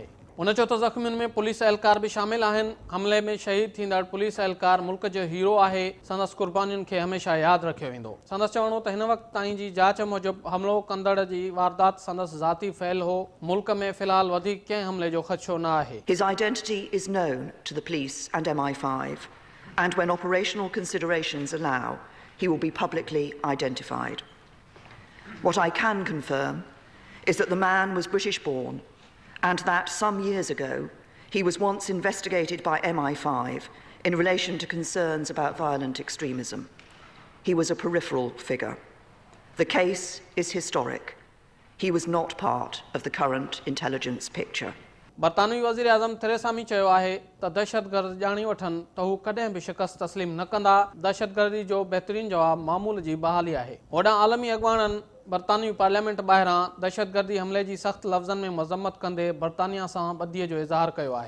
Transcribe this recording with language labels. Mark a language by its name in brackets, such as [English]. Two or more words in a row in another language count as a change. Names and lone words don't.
[Sindhi] उन चयो त ज़ख़्मियुनि में पुलिस एहलकार बि शामिल आहिनि। हमले में शहीद थींदड़ पुलिस एहलकार मुल्क जो हीरो आहे। संदसि कुर्बानियुनि खे हमेशह यादि रखियो वेंदो। संदसि चवणो त हिन वक़्त ताईं जी जांच मूजिबि हमलो कंदड़ जी वारदात संदसि ज़ाती फैल हो। मुल्क में फ़िलहाल वधीक कंहिं हमले जो ख़दशो न आहे। [English] His identity is known to the police and MI5, and when operational considerations allow, he will be publicly identified. What I can confirm is that the man was British-born, and that some years ago he was once investigated by MI5 in relation to concerns about violent extremism. He was a peripheral figure. The case is historic. He was not part of the current intelligence picture. [Sindhi] बरतानवी वज़ीर आज़म थेरेसा मे चयो आहे त दहशतगर्द ॼाणी वठनि त हू कॾहिं बि शिकस्त तस्लीम न कंदा। दहशतगर्दी जो बहितरीन जवाबु मामूल जी बहाली आहे। होॾां आलमी अॻवाननि बरतानवी पार्लियामेंट ॿाहिरां दहशतगर्दी हमले जी सख़्त लफ़्ज़नि में मज़म्मत कंदे बरतानिया सां ॿधीअ जो इज़हार कयो आहे।